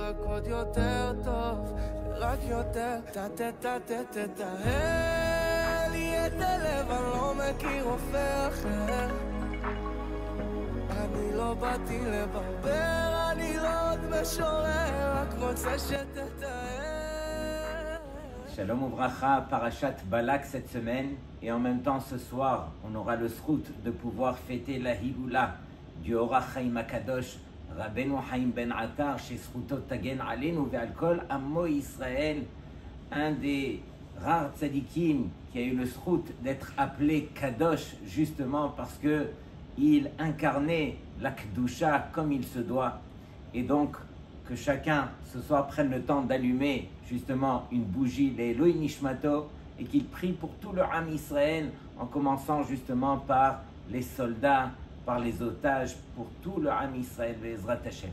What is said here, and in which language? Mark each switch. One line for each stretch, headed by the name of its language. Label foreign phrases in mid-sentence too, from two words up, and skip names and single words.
Hebrew: רק עוד יותר טוב, רק יותר תתאהל לי את הלב, אני לא מכיר רופא אחר. אני לא באתי לברבר, אני לא עוד משורר, רק רוצה שתתאהל. שלום וברכה,
French: Parashat Balak cette semaine, et en même temps ce soir, on aura le zchut de pouvoir fêter la Hiloula du Orach Chaim HaKadosh, Rabbeinu Chaim Ben Atar, chez
Hebrew: זכותו תגן עלינו ועל כל עמו ישראל,
French: un des rares tzadikim qui a eu le zchut d'être appelé Kadosh, justement parce que il incarnait la Kedusha comme il se doit. Et donc, que chacun ce soir prenne le temps d'allumer justement une bougie, les
Hebrew: עילוי נשמתו,
French: et qu'il prie pour tout le
Hebrew: עם ישראל,
French: en commençant justement par les soldats, par les otages, pour tout le
Hebrew: עם ישראל, בעזרת השם.